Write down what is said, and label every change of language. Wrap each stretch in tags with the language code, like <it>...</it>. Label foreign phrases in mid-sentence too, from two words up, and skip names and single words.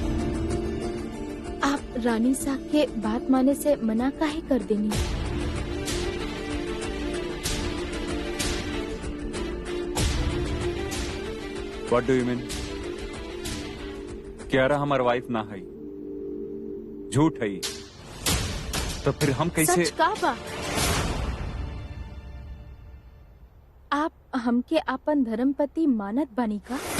<bho>आप रानी साहब के बात माने से मना काहे कर देनी?</bho> <en>What do you mean?</en> <bho>क्यारा हमार वाइफ ना है, झूठ है, तो फिर हम कैसे? सच का बा? आप हमके अपन धर्मपति मानत बानी का?</bho>